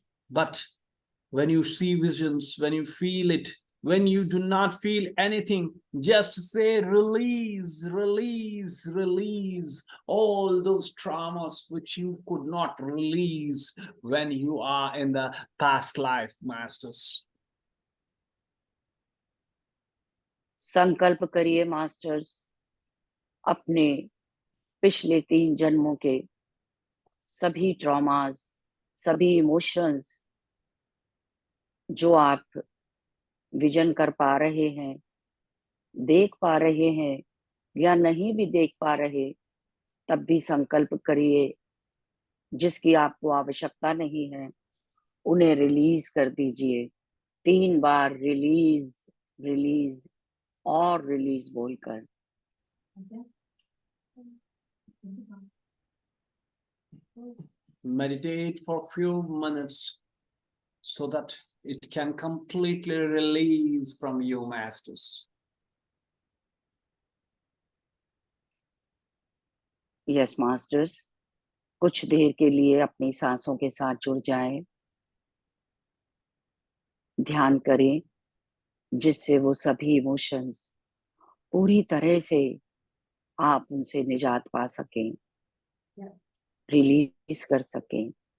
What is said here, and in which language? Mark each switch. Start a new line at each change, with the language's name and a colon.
English: But when you see visions, when you feel it, when you do not feel anything, just say release, release, release all those traumas which you could not release when you are in the past life, masters.
Hindi: संकल्प करिए masters, अपने पिछले 3 जन्मों के सभी traumas, सभी emotions जो आप विजन कर पा रहे हैं, देख पा रहे हैं या नहीं भी देख पा रहे, तब भी संकल्प करिए, जिसकी आपको आवश्यकता नहीं है, उन्हें रिलीज कर दीजिए। 3 बार रिलीज, रिलीज और रिलीज बोलकर।
English: Meditate for few minutes so that it can completely release from you, masters.
Hindi: Yes masters, कुछ देर के लिए अपनी सांसों के साथ जुड़ जाएं, ध्यान करें, जिससे वो सभी इमोशंस पूरी तरह से आप उनसे निजात पा सकें, रिलीज कर सकें।